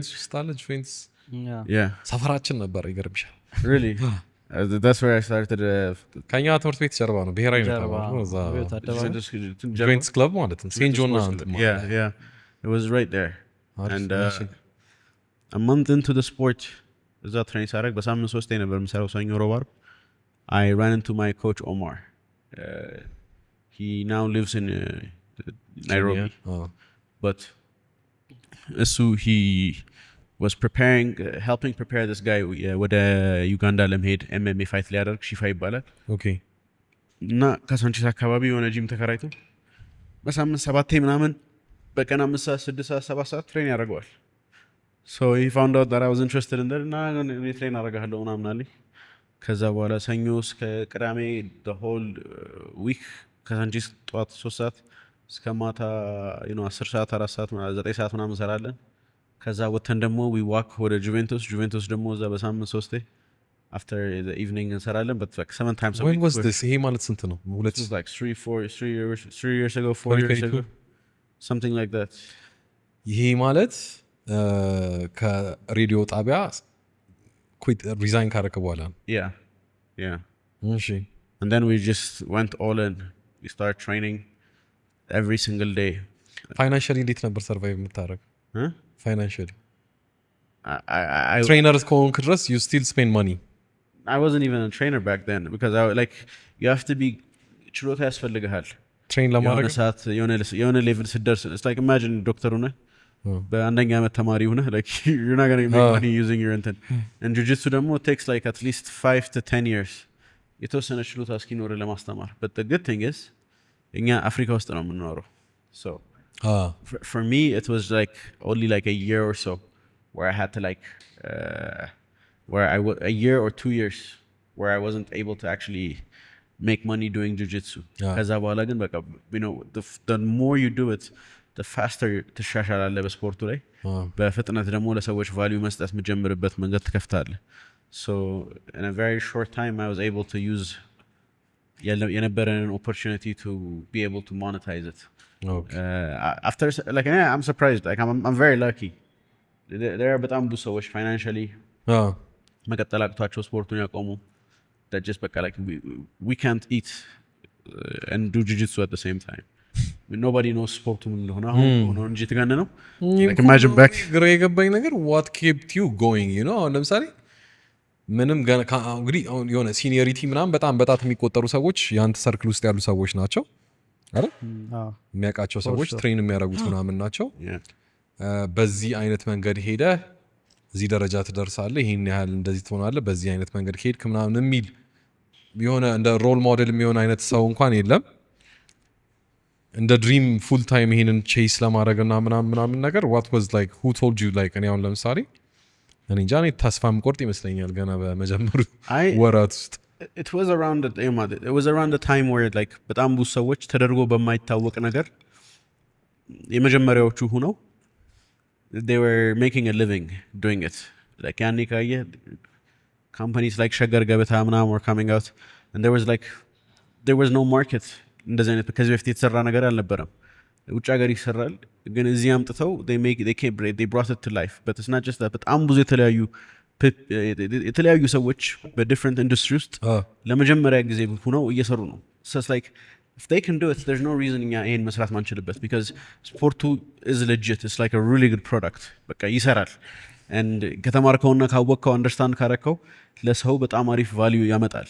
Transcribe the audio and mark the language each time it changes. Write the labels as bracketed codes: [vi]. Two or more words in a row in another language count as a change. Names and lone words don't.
[en] Juventus yeah [am] ሰፈራችን ነበር ይገርምሻል [en] really that's where I started [am] ከኛ ትምህርት ቤት ጀርባ ነው ብሔራዊ ነው እዛ Juventus club ማለት ነው ሴንት ጆን [en] yeah it was right there and a month into the sport [am] እዛ ትሬኒንግ ሳደርግ በሳምንት 3 ነበር የምሰራው ሰኞ ሮብ ዓርብ [en] I ran into my coach Omar he now lives in Nairobi but he was preparing helping prepare this guy [am] ወደ ዩጋንዳ ለመሄድ [en] MMA fight [am] ሊያደርግ ሺፋ ይባላል [en] okay [am] እና ከሳንቺስ አካባቢ የሆነ ጂም ተከራይቶ በሳምንት 7 ምናምን በቀን 5 ሰዓት 6 ሰዓት 7 ሰዓት ትሬን ያደርገዋል so [en] he found out that I was interested in that [am] እና እኔ ትሬን አደርጋለሁ ምናምን አለኝ ከዛ በኋላ ሰኞ እስከ ቅዳሜ [en] the whole week [am] ከሳንቺስ ጠዋት 3 ሰዓት እስከ ማታ 10 ሰዓት 4 ሰዓት 9 ሰዓት ምናምን እንሰራለን ከዛ ወተን ደግሞ [en] we walk [am] ወደ ጁቬንቱስ ደግሞ እዛ በሳምንት 3 [en] after the evening [am] እንሰራለን [en] but like 7 times a week when was this [am] ይሄ ማለት ስንት ነው [en] ሁለት like 3 years ago 4 years ago something like that [am] ይሄ ማለት ከሬዲዮ ጣቢያ [en] quit resign [am] ካረከ በኋላ [en] yeah [am] እሺ [en] and then we just went all in we started training every single day [am] financially እንዴት ነበር survive የምታረግ financially [en] I trainers [am] ከሆንክ ድረስ [en] you still spend money I wasn't even a trainer back then because you have to be [am] ችሎታ ያስፈልግሃል train ለማድረግ ሰዓት የሆነ ሌቭል ስደርስ [en] it's like imagine [am] ዶክተር ሆነ በአንደኛ ዓመት ተማሪ ሆነ [en] like you're not going to make money using your intent and jiu-jitsu ደግሞ takes like at least 5 to 10 years [am] የተወሰነ ችሎታ እስኪኖር ለማስተማር [en] but the good thing is [am] እኛ አፍሪካ ውስጥ ነው የምንኖረው [en] so for me it was like only like a year or so where I had to like a year or 2 years where I wasn't able to actually make money doing jiu-jitsu [am] ከዛ በኋላ ግን በቃ [en] the more you do it the [am] faster ትሻሻላለህ በስፖርቱ ላይ በፍጥነት ደግሞ ለሰዎች ቫልዩ መስጠት የምትጀምርበት መንገድ ትከፍታለህ [en] so in a very short time I was able to use የነበረንን opportunity to be able to monetize it after like I'm surprised like I'm very lucky there are [am] በጣም ብዙ ሰዎች [en] financially [am] መቀጠል አቅቷቸው ስፖርቱን ያቆሙ [en] that just በቃ like we can't eat and do jiu-jitsu at the same time nobody knows [am] ስፖርቱ ምን እንደሆነ አሁን ሆኖ እንጂ ተጋነ ነው [en] like imagine back [am] ግራ የገባኝ ነገር [en] what kept you going you know [am] ለምሳሌ ምንም እንግዲህ የሆነ ሲኒየሪቲ ምናምን በጣም በጣት የሚቆጠሩ ሰዎች የአንተ ሰርክል ውስጥ ያሉ ሰዎች ናቸው አይደል የሚያውቃቸው ሰዎች ትሬን የሚያደርጉት ምናምን ናቸው በዚህ አይነት መንገድ ሄደ እዚህ ደረጃ ትደርሳለህ ይሄን ያህል እንደዚህ ትሆናለህ በዚህ አይነት መንገድ ሄድክ ምናምን የሚል የሆነ እንደ [en] role model [am] የሚሆን አይነት ሰው እንኳን የለም እንደ [en] dream full time [am] ይሄንን ቼስ ለማድረግና ምናምን ነገር [en] what was like who told you like [am] እኔ አሁን ለምሳሌ እኔ እንጃ እኔ ተስፋ የምቆርጥ ይመስለኛል ገና በመጀመሩ ወራት ውስጥ [en] it was around the time where like [am] በጣም ብዙ ሰዎች ተደርጎ በማይታወቅ ነገር የመጀመሪያዎቹ ሆነው [en] they were making a living doing it like [am] ያኔ ካየ [en] companies like ሸገር ገበታ ምናምን were coming out and there was no market [am] እንደዚህ አይነት ከዚህ በፊት የተሰራ ነገር አልነበረም ውጭ ሀገር ይሰራል ግን እዚህ አምጥተው [en] they brought it to life but it's not just that [am] በጣም ብዙ የተለያዩ ሰዎች በዲፍረንት ኢንዱስትሪ ውስጥ ለመጀመሪያ ጊዜ ሆነው እየሰሩ ነው [en] so it's like if they can do it there's no reason [am] እኛ ይሄን መስራት ማንችልበት because ስፖርቱ [en] is legit it's like a really good product [am] በቃ ይሰራል and ከተማርከውና ካወቅከው አንደርስታንድ ካረከው ለሰው በጣም አሪፍ ቫልዩ ያመጣል